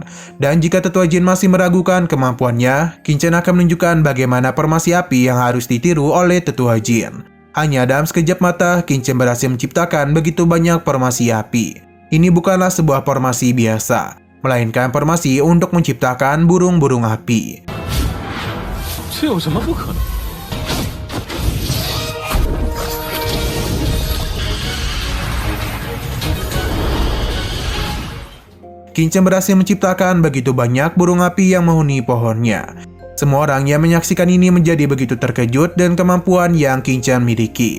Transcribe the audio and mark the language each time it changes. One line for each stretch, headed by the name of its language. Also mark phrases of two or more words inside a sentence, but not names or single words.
Indonesian: Dan jika Tetua Jin masih meragukan kemampuannya, Qingchen akan menunjukkan bagaimana formasi api yang harus ditiru oleh Tetua Jin. Hanya dalam sekejap mata, Qingchen berhasil menciptakan begitu banyak formasi api. Ini bukanlah sebuah formasi biasa, melainkan formasi untuk menciptakan burung-burung api.
Chinese: 这有什么不可能？
Indonesian: Qinchan berhasil menciptakan begitu banyak burung api yang menghuni pohonnya. Semua orang yang menyaksikan ini menjadi begitu terkejut dengan kemampuan yang Qinchan miliki.